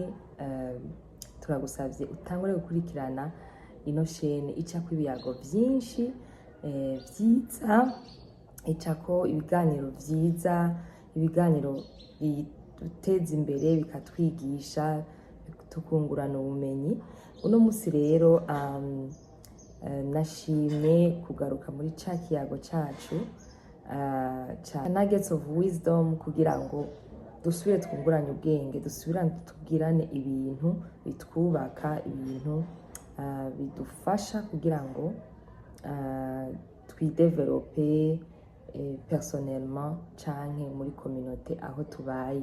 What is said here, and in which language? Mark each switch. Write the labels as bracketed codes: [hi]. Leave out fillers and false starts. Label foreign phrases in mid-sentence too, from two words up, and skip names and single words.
[rn] Turagusavye utangure gukurikirana ino chaîne icako ibiyago vyinshi vyiza, icako ibiganiro vyiza, ibiganiro biduteza imbere bikatwigisha tukungurana ubumenyi. Uno musi rero nashimye kugaruka muri ca kiyago cacu ca [en] nuggets of wisdom [rn] kugira ngo dusubire twungurane ubwenge, dusubirane tubwirane ibintu bitwubaka, ibintu bidufasha kugira ngo twidevelope personnellement canke muri communauté aho tubaye.